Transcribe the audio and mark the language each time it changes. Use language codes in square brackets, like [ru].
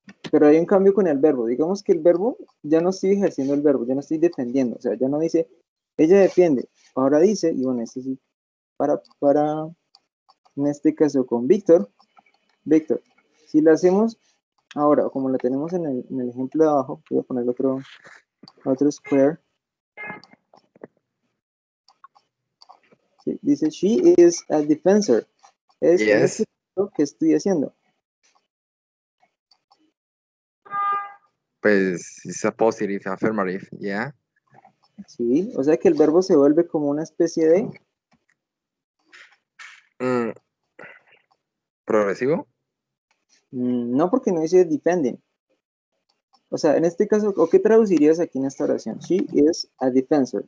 [es] Pero hay un cambio con el verbo. Digamos que el verbo, ya no estoy ejerciendo el verbo, ya no estoy defendiendo, o sea, ya no dice, ella defiende, ahora dice, y bueno, esto sí, para en este caso con Víctor, si lo hacemos ahora, como lo tenemos en el ejemplo de abajo, voy a poner otro square. Sí, dice, [en] she is a defensor. [es] Es en [en] Yes. [es] este caso, ¿qué estoy haciendo? [en] Pues it's a positive affirmative, yeah. [es] Sí, o sea que el verbo se vuelve como una especie de, Mm, ¿Progresivo? no porque no dice defending. O sea, en este caso, ¿o qué traducirías aquí en esta oración? [en] She is a defensor.